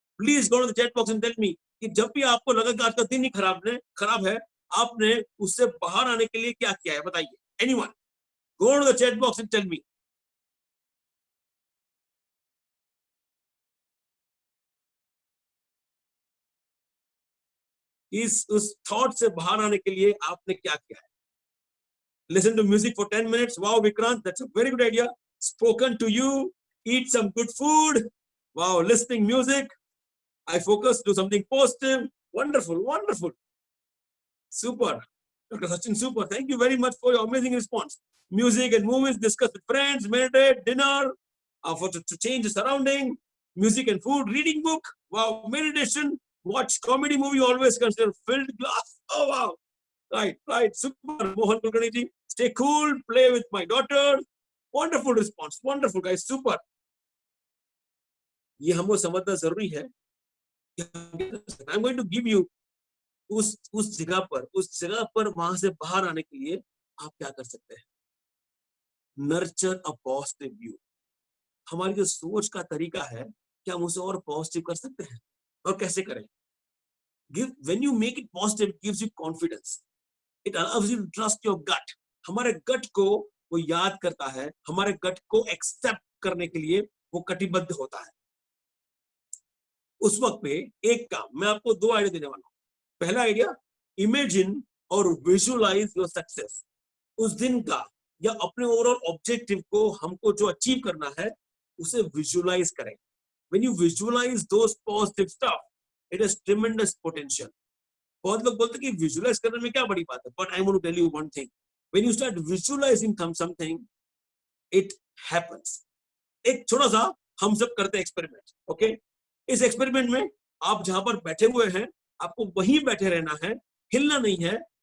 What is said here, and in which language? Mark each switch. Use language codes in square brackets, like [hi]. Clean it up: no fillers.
[en] please go to the chat box and tell me [hi] कि जब भी आपको लगा कि आज का दिन ही खराब है, आपने उससे बाहर आने के लिए क्या किया है. [en] बताइए, anyone, go to the chat box and tell me. [hi] उस थॉट से बाहर आने के लिए आपने क्या किया है. [en] Listen to music for 10 minutes. Wow, Vikrant, that's a very good idea. Spoken to you. Eat some good food. Wow, listening music. I focus, do something positive. Wonderful, wonderful. Super. Dr. Sachin, super. Thank you very much for your amazing response. Music and movies, discuss with friends, meditate, dinner, to change the surrounding, music and food, reading book. Wow, meditation, watch comedy movie, always consider filled glass. Oh, wow. Right, super. Mohan Kulkarni ji, stay cool, play with my daughter, wonderful response, wonderful guys, super. [hi] ये हमको समझना जरूरी है कि [en] I am going to give you [hi] उस जगह पर वहां से बाहर आने के लिए आप क्या कर सकते हैं। [en] Nurture a positive view. [hi] हमारी जो सोच का तरीका है, क्या हम उसे और पॉजिटिव कर सकते हैं, और कैसे करें? [en] When you make it positive, it gives you confidence. It allows you to trust your gut. [hi] हमारे गट को वो याद करता है, हमारे गट को एक्सेप्ट करने के लिए वो कटिबद्ध होता है। उस वक्त पे एक काम मैं आपको 2 आइडिया देने वाला हूँ। पहला आइडिया, इमेजिन और [en] Visualise your success. [hi] उस दिन का या अपने ओवरऑल ऑब्जेक्टिव को हमको जो अचीव करना है उसे विजुअलाइज करें। [en] When you visualize those positive stuff, it has tremendous potential. [hi] बहुत लोग बोलते हैं कि विजुअलाइज करने में क्या बड़ी बात है, [en] but I want to tell you one thing. When you start visualizing something, it happens. [hi] एक छोटा सा हम सब करते हैं एक्सपेरिमेंट, ओके? इस एक्सपेरिमेंट में आप जहां पर बैठे हुए हैं, आपको वहीं बैठे रहना है, हिलना नहीं है।